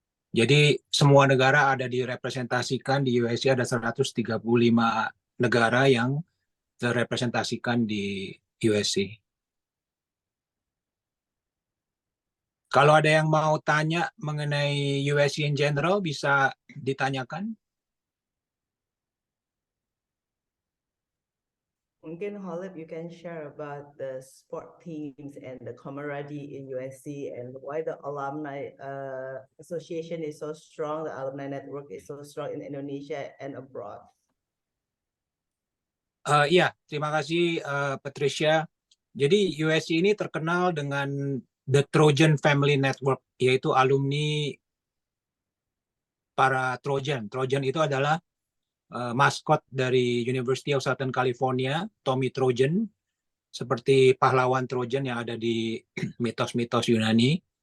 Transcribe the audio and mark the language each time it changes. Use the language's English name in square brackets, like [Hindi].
[Indonesian] Jadi semua negara ada direpresentasikan di USC, ada 135 negara yang terrepresentasikan di USC. Kalau ada yang mau tanya mengenai USC in general, bisa ditanyakan. Mungkin [English] Holib, you can share about the sport teams and the camaraderie in USC and why the alumni association is so strong, the alumni network is so strong in Indonesia and abroad. [Indonesian] Ya, terima kasih Patricia. Jadi USC ini terkenal dengan The Trojan Family Network, yaitu alumni para Trojan. Trojan itu adalah maskot dari University of Southern California, Tommy Trojan, seperti pahlawan Trojan yang ada di mitos-mitos Yunani.